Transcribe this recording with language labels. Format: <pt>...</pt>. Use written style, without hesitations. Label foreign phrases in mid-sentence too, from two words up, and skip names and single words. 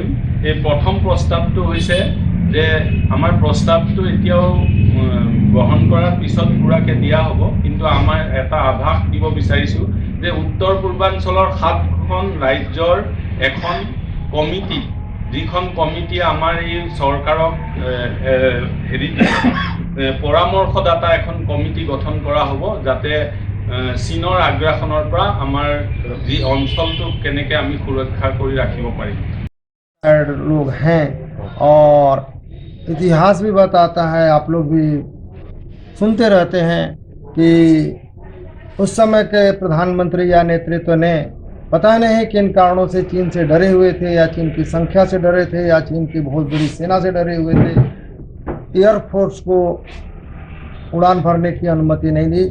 <as>এই প্ৰথম প্ৰস্তাৱটো হৈছে যে আমাৰ প্ৰস্তাৱটো এতিয়াও গ্ৰহণ কৰাৰ পিছত পুৰাকৈ দিয়া হ'ব, কিন্তু আমাৰ এটা আভাস দিব বিচাৰিছোঁ যে উত্তৰ পূৰ্বাঞ্চলৰ 7খন ৰাজ্যৰ এখন কমিটি, যিখন কমিটিয়ে আমাৰ এই চৰকাৰক পৰামৰ্শদাতা এখন কমিটি গঠন কৰা হ'ব, যাতে চীনৰ আগ্ৰাসনৰ পৰা আমাৰ যি অঞ্চলটোক কেনেকৈ আমি সুৰক্ষা কৰি ৰাখিব পাৰিম।</as> <hi>लोग हैं और इतिहास भी बताता है, आप लोग भी सुनते रहते हैं कि उस समय के प्रधानमंत्री या नेतृत्व ने पता नहीं किन कारणों से चीन से डरे हुए थे, या चीन की संख्या से डरे थे, या चीन की बहुत बड़ी सेना से डरे हुए थे, एयरफोर्स को उड़ान भरने की अनुमति नहीं दी।</hi>